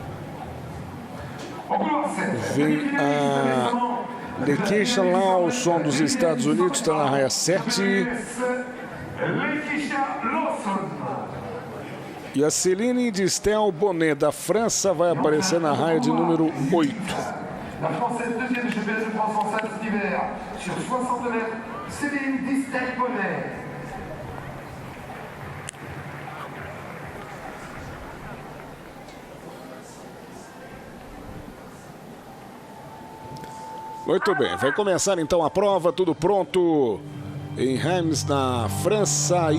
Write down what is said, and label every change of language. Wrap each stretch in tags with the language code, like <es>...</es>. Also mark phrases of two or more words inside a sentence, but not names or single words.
<pt>Vem a Lekeisha Lawson dos Estados Unidos, está na raia 7. E a Céline Distel Bonnet, da França, vai aparecer na raia de número 8.</pt> <fr>La Française deuxième GP de France en salle cet hiver sur 60 mètres, Céline Distel Bonnet.</fr> <pt>Muito bem, vai começar então a prova, tudo pronto em Reims, na França.</pt>